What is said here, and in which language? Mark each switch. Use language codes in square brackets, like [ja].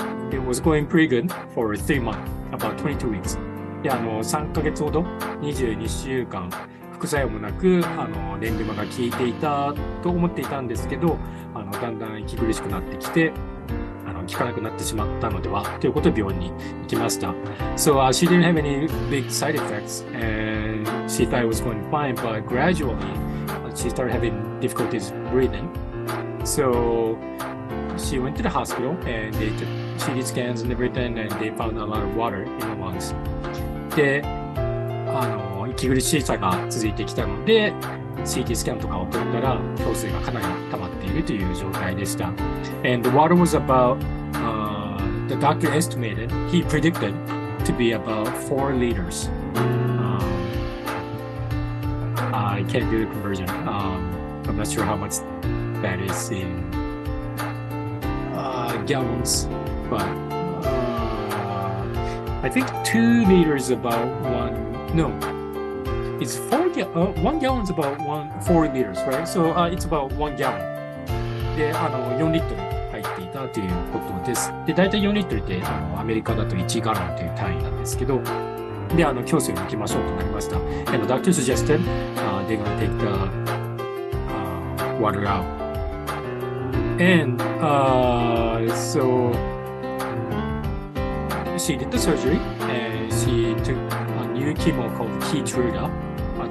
[en] It was going pretty good for 3 months, about 22 weeks. [ja] で3ヶ月ほど22週間副作用もなくレンビマが効いていたと思っていたんですけどだんだん息苦しくなってきて効かなくなってしまったのではということで病院に行きました。 [en] So she didn't have any big side effects and she thought it was going fine, but gradually she started having difficulties breathing. So she went to the hospital and they took CT scans and everything and they found a lot of water in the lungs. [ja] で息苦しさが続いてきたので CT スキャンとかを取ったら胸水がかなり溜まっているという状態でした。 [en] And the water was about, the doctor estimated, he predicted to be about 4 liters. I can't do the conversion. I'm not sure how much that is in gallons, but I think 2 liters about it's 1 gallon is about 4 liters, right? So it's about 1 gallon. [ja] で、4リットル入っていたということです。で、大体4リットルってアメリカだと1ガロンという単位なんですけど、で、胸水を抜きましょうとなりました。 [en] And the doctor suggested they're gonna take the water out. And so she did the surgery and she took a new chemo called KEYTRUDA.